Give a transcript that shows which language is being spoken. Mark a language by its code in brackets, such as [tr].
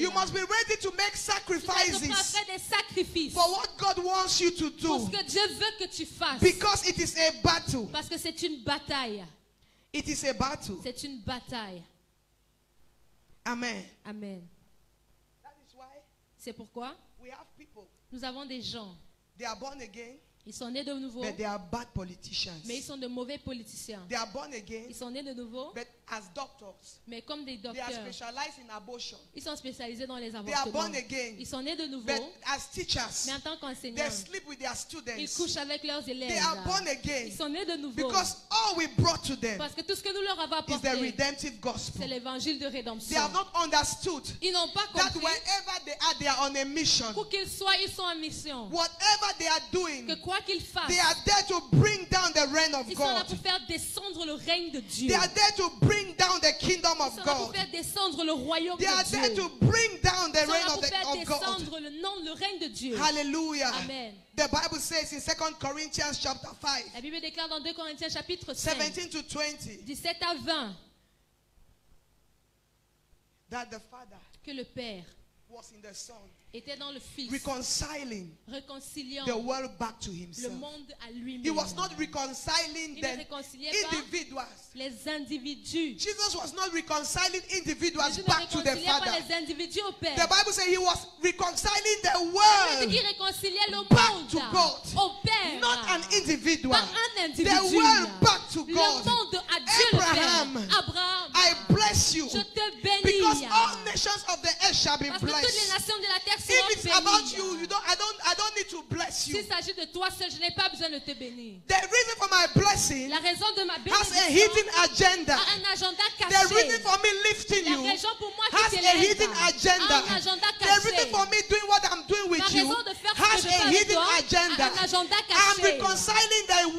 [en] You must be ready to make [fr] Tu dois être prêt à [en] sacrifices [fr] faire des sacrifices [en] for what God wants you to [fr] pour ce [en] do. [fr] que Dieu veut que tu fasses. [en] Because it is a battle. [fr] Parce que c'est une bataille. [en] It is a battle. [fr] C'est une bataille. [en] Amen. [fr] Amen. [en] That is why [fr] C'est pourquoi [en] we have people. [fr] nous avons des gens. [en] They are born again, [fr] Ils sont nés de nouveau, [en] but they are bad politicians. [fr] mais ils sont de mauvais politiciens. [en] They are born again, [fr] Ils sont nés de nouveau, [en] but as doctors. [fr] Mais comme des [en] They are [fr] docteurs, [en] specialized in abortion. [fr] ils sont spécialisés dans les [en] They are [fr] avortements. [en] born again. [fr] Ils sont nés de nouveau, [en] But as teachers, [fr] mais en tant [en] they [fr] qu'enseignants, [en] sleep with their [fr] ils [en] students. [fr] couchent avec leurs [en] They [fr] élèves. [en] are born again. [fr] Ils sont nés de nouveau. [en] Because all we brought to them [fr] Parce que tout ce que nous leur avons [en] is the [fr] apporté, [en] redemptive [fr] c'est [en] gospel. [fr] l'évangile de [en] They [fr] rédemption. [en] have not understood [fr] Ils n'ont pas [en] that [fr] compris [en] wherever they are on a mission. [fr] qu'où qu'ils soient, ils sont en mission. [en] Whatever they are doing, [fr] Que quoi qu'ils fassent, [en] they are there to bring down the reign of [fr] ils sont là [en] God. [fr] pour faire descendre le règne de Dieu. [en] They are there to bring down the kingdom [fr] Ils [en] of [fr] sont là pour [en] God. [fr] faire descendre le royaume [en] They are [fr] de [en] there [fr] Dieu. [en] to bring down the [fr] Ils sont [en] reign [fr] là pour faire [en] of God. [fr] descendre le règne de Dieu. [en] Hallelujah. [fr] Amen. [en] The Bible says in 2 Corinthians chapter 5, [fr] La Bible déclare dans 2 Corinthiens chapitre 5, [en] 17 to 20, [fr] 17 à 20, [en] that the Father [fr] que le Père [en] was in the Son, [fr] était dans le Fils, [en] reconciling [fr] réconciliant [en] the world back to [fr] le [en] himself. [fr] monde à lui-même. [en] He was not reconciling the [fr] réconciliait pas [en] individuals. [fr] les individus. [en] Jesus was not reconciling individuals [fr] Jésus ne [en] back to the [fr] réconciliait pas [en] Father. [fr] les individus au Père. [en] The Bible says he was reconciling the [fr] Il [en] world, [fr] dit réconcilier le [en] back [fr] monde [en] to God. [fr] au Père. [en] not an individual. [fr] Pas un individu. [en] The world back to [fr] Le [en] God. [fr] monde à Dieu le [en] Abraham, [fr] Père. Abraham, [en] I bless you [fr] je te bénis. [en] because all nations of the earth shall be [fr] Parce que toutes les [en] blessed. [fr] nations de la terre [en] If [fr] seront [en] it's about [fr] bénies. [en] you, I don't need to bless you. [fr] S'il s'agit de toi seul, je n'ai pas besoin de te bénir. [en] The reason for my blessing [fr] La raison de ma [en] has a [fr] bénédiction [en] hidden agenda. [fr] a un agenda [en] The [fr] caché. [en] reason for me lifting [fr] La [en] you [fr] raison pour moi [en] has [fr] qui [en] a [fr] t'élève [en] hidden agenda. [fr] a un agenda [en] The [fr] caché. [en] reason for me doing what I'm doing [fr] La [en] with you [fr] raison de faire ce [en] has [fr] que je [en] a [fr] fais avec [en] hidden [fr] toi [en] agenda. [fr] a un agenda [en] I'm [fr] caché. [en] reconciling the [fr] Je